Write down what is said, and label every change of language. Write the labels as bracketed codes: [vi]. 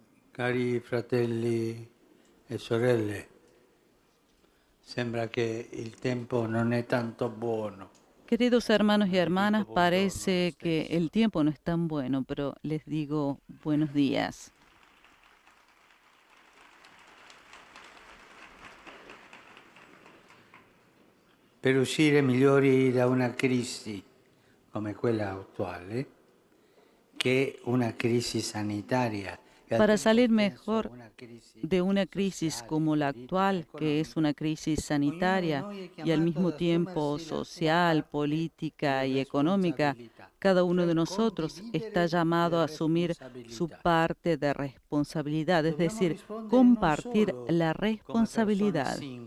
[it] Cari fratelli e sorelle, sembra che il tempo non è tanto buono. [es] Queridos hermanos y hermanas, parece que el tiempo no es tan bueno, pero les digo buenos días. [it] Per uscire migliori da una crisi come quella attuale, che è una crisi sanitaria. [es] Para salir mejor de una crisis como la actual, que es una crisis sanitaria y al mismo tiempo social, política y económica, cada uno de nosotros está llamado a asumir su parte de responsabilidad, es decir, compartir la responsabilidad.